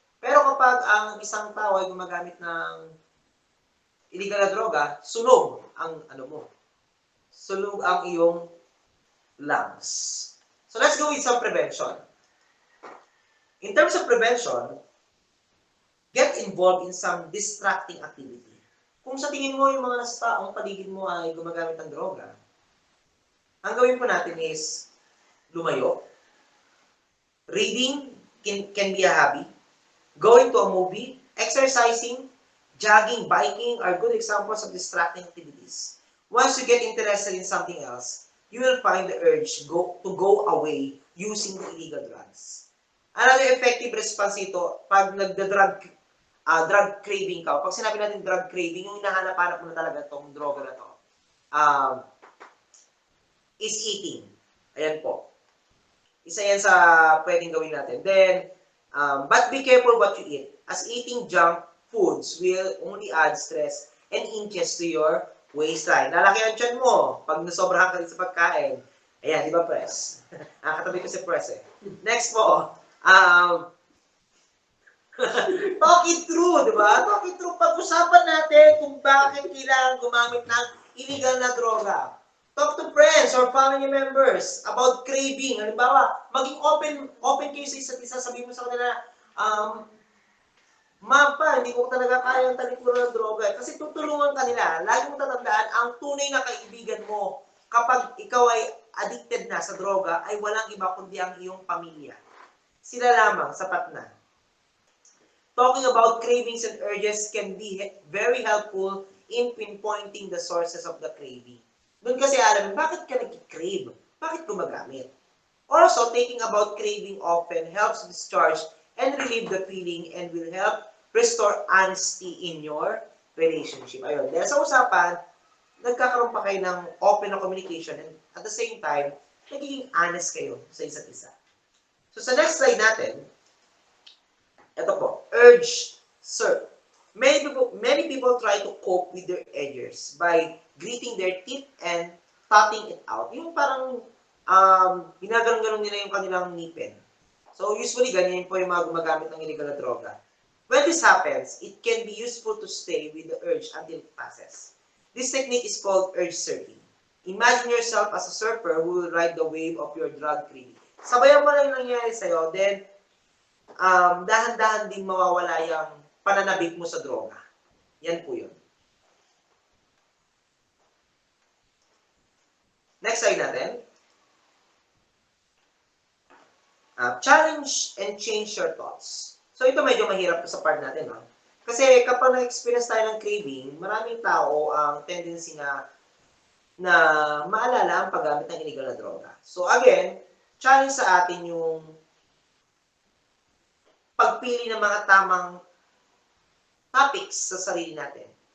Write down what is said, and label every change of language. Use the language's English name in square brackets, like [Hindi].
[Filipino] Pero kapag ang isang tao ay gumagamit ng illegal na droga, sunog ang sunog ang iyong lungs. [English] So let's go with some prevention. In terms of prevention, get involved in some distracting activity. [Filipino] Kung sa tingin mo yung mga nasa taong paligid mo ay gumagamit ng droga, ang gawin po natin is lumayo. [English] Reading can be a hobby. Going to a movie, exercising, jogging, biking are good examples of distracting activities. Once you get interested in something else, you will find the urge to go away using the illegal drugs. Another effective response [Filipino] ito, pag drug craving ka, pag sinabi natin drug craving, yung hinahanap-hanap mo na talaga itong droga na to, [English] is eating. [Filipino] Ayan po. Isa yan sa pwedeng gawin natin. [English] Then, but be careful what you eat, as eating junk foods will only add stress and inches to your waistline. [Filipino] Lalaki ang tiyan mo pag nasobrahan ka rin sa pagkain. Ayan, di ba, Press? Katabi ko si Press eh. Next po, [English] talk it through, [Filipino] di ba? [English] Talk it through. [Filipino] Pag-usapan natin kung bakit kailangan gumamit ng illegal na droga. [English] Talk to friends or family members about craving. [Filipino] Halimbawa, maging open kayo sa isa't isa. Sabihin mo sa kanila, Mapa, hindi ko talaga kaya ang talikuran ng droga. Kasi tutulungan ka nila. Lagi mo tatandaan, ang tunay na kaibigan mo kapag ikaw ay addicted na sa droga, ay walang iba kundi ang iyong pamilya. Sila lamang, sapat na. [English] Talking about cravings and urges can be very helpful in pinpointing the sources of the craving. [Filipino] Doon kasi alam, bakit ka nag-crave? Bakit gumagamit? [English] Also, thinking about craving often helps discharge and relieve the feeling and will help restore honesty in your relationship. [Filipino] Ayun. Dahil sa usapan, nagkakaroon pa kayo ng open na communication [English] and at the same time, [Filipino] nagiging honest kayo sa isa't isa. So sa next slide natin, ito po, urge, sir. [English] Many people try to cope with their edges by gritting their teeth and tutting it out. [Filipino] Yung parang ginaganon-ganon nila yung kanilang ngipin. So usually ganyan po yung mga gumagamit ng illegal na droga. [English] When this happens, it can be useful to stay with the urge until it passes. This technique is called urge surfing. Imagine yourself as a surfer who will ride the wave of your drug craving. [Filipino] Sabayan mo lang yung nangyayari sa'yo, then dahan-dahan din mawawala yung pananabik mo sa droga. Yan po yun. Next slide natin. [English] Challenge and change your thoughts. [Filipino] So ito medyo mahirap sa part natin. No? Kasi kapag na-experience tayo ng craving, maraming tao ang tendency na maalala ang paggamit ng illegal na droga. So again, challenge sa atin yung pagpili ng mga tamang topics sa sarili natin.